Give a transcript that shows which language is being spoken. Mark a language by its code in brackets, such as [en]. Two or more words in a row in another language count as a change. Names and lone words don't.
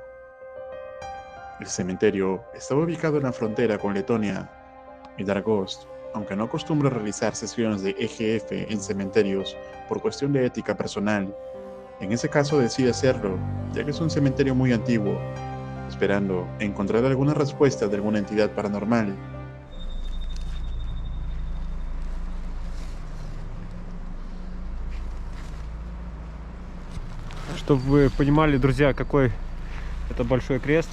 [es] El cementerio estaba ubicado en la frontera con Letonia y Dargost, aunque no acostumbra realizar sesiones de EGF en cementerios por cuestión de ética personal. En ese caso decide hacerlo, ya que es un cementerio muy antiguo, esperando encontrar alguna respuesta de alguna entidad paranormal. [ru] Чтобы вы понимали, друзья, какой это большой крест.